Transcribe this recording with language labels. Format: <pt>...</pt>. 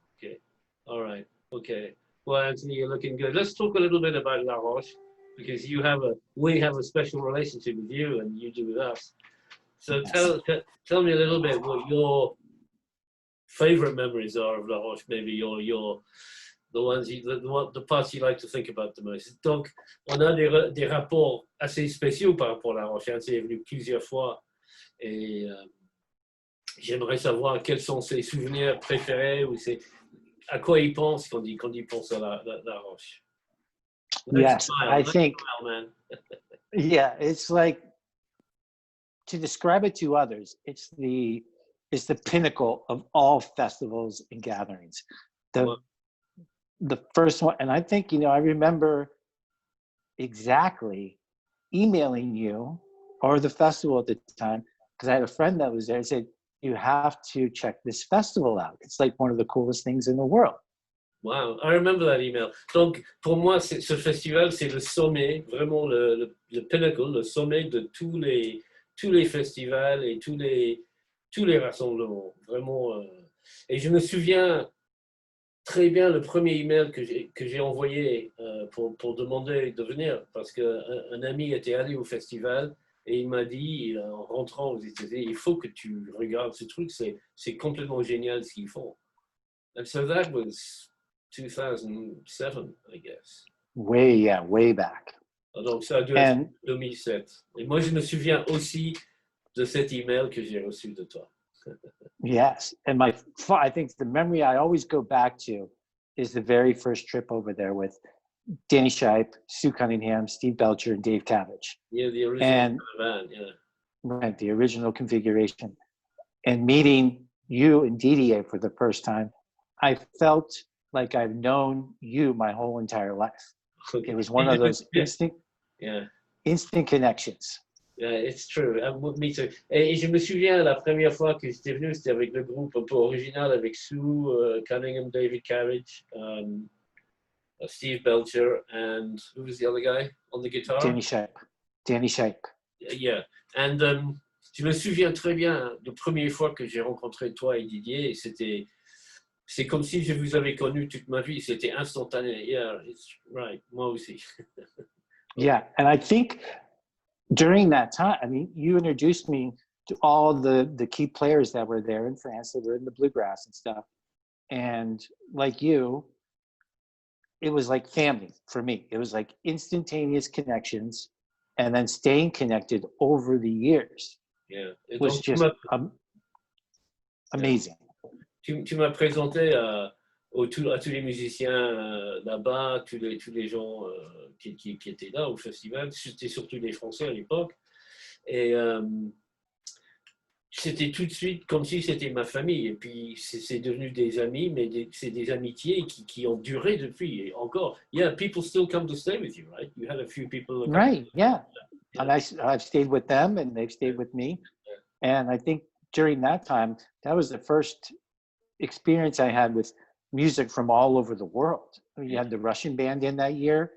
<en>OK. All right. OK. Well, Anthony, you're looking good. Let's talk a little bit about La Roche, because we have a special relationship with you and you do with us. So Yes. tell me a little bit what your favorite memories are of La Roche, maybe the ones the parts you like to think about the most.</en> <fr>Donc, on a des rapports assez spéciaux par rapport à La Roche. C'est venu plusieurs fois et j'aimerais savoir quels sont ses souvenirs préférés ou à quoi il pense quand il pense à La Roche.</fr> <en>Yes, I think, smile, man. yeah, it's like, to describe it to others, it's the pinnacle of all festivals and gatherings. The first one, and I think, I remember exactly emailing you or the festival at the time, because I had a friend that was there and said, you have to check this festival out. It's like one of the coolest things in the world. Wow, I remember that email.</en> <fr>Donc, pour moi, ce festival, c'est le sommet, vraiment le pinnacle, le sommet de tous les festivals et tous les rassemblements. Vraiment. Et je me souviens très bien le premier email que j'ai envoyé pour demander de venir, parce qu'un ami était allé au festival et il m'a dit, en rentrant aux États-Unis, il faut que tu regardes ce truc, c'est complètement génial ce qu'ils font.</fr> <en>And so that was 2007, I guess. Way back.</en> <fr>Donc ça a dû être 2007. Et moi, je me souviens aussi de cet email que j'ai reçu de toi.</fr> <en>Yes, and I think the memory I always go back to is the very first trip over there with Danny Shipe, Sue Cunningham, Steve Belcher, and Dave Cabbage. Yeah, the original band, yeah. Right, the original configuration. And meeting you and DDA for the first time, I felt like I've known you my whole entire life. It was one of those instant connections. Yeah, it's true. Me too.</en> <fr>Et je me souviens, la première fois que j'étais venu, c'était avec le groupe un peu original, avec Sue Cunningham, David Carriage, Steve Belcher,</fr> <en>and who was the other guy on the guitar? Danny Shipe. Yeah.</en> <fr>And je me souviens très bien de la première fois que j'ai rencontré toi et Didier, et c'est comme si je vous avais connu toute ma vie. C'était instantané.</fr> <en>Yeah, it's right.</en> <fr>Moi aussi.</fr> <en>Yeah, and I think during that time, I mean, you introduced me to all the key players that were there in France that were in the bluegrass and stuff. And like you, it was like family for me. It was like instantaneous connections and then staying connected over the years. Yeah. It was just amazing.</en> <fr>Tu m'as présenté à tous les musiciens là-bas, tous les gens qui étaient là au festival. C'était surtout des Français à l'époque. Et c'était tout de suite comme si c'était ma famille. Et puis, c'est devenu des amis, mais c'est des amitiés qui ont duré depuis. Et encore,</fr> <en>yeah, people still come to stay with you, right? You had a few people. Right, yeah. And I've stayed with them, and they've stayed with me. Yeah. And I think during that time, that was the first experience I had with music from all over the world. You had the Russian band in that year.</en>